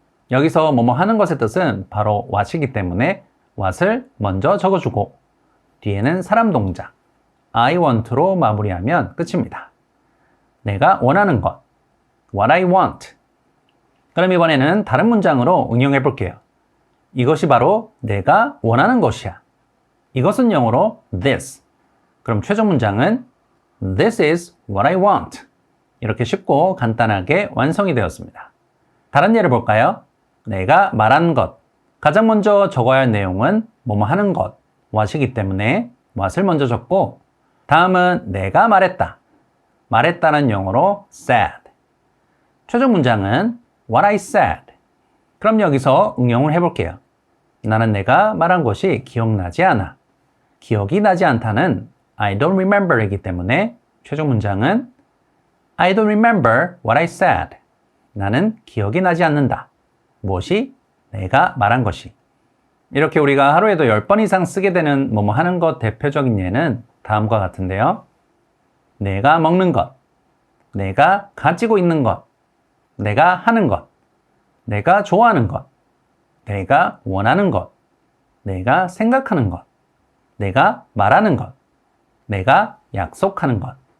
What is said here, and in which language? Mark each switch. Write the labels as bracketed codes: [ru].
[ko] 여기서 뭐뭐 하는 것의 뜻은 바로 what이기 때문에 what을 먼저 적어주고 뒤에는 사람 동작 [en] I want [ko] 로 마무리하면 끝입니다. 내가 원하는 것. [en] What I want. [ko] 그럼 이번에는 다른 문장으로 응용해 볼게요. 이것이 바로 내가 원하는 것이야. 이것은 영어로 this. 그럼 최종 문장은 [en] This is what I want. [ko] 이렇게 쉽고 간단하게 완성이 되었습니다. 다른 예를 볼까요? 내가 말한 것. 가장 먼저 적어야 할 내용은 뭐뭐 하는 것, what이기 때문에 what을 먼저 적고 다음은 내가 말했다. 말했다는 영어로 said. 최종 문장은 [en] what I said. [ko] 그럼 여기서 응용을 해볼게요. 나는 내가 말한 것이 기억나지 않아. 기억이 나지 않다는 [en] I don't remember [ko] 이기 때문에 최종 문장은 [en] I don't remember what I said. [ko] 나는 기억이 나지 않는다. 무엇이? 내가 말한 것이. 이렇게 우리가 하루에도 10번 이상 쓰게 되는 뭐뭐 하는 것 대표적인 예는 다음과 같은데요. 내가 먹는 것, 내가 가지고 있는 것, 내가 하는 것, 내가 좋아하는 것, 내가 원하는 것, 내가 생각하는 것, 내가 말하는 것, 내가 약속하는 것.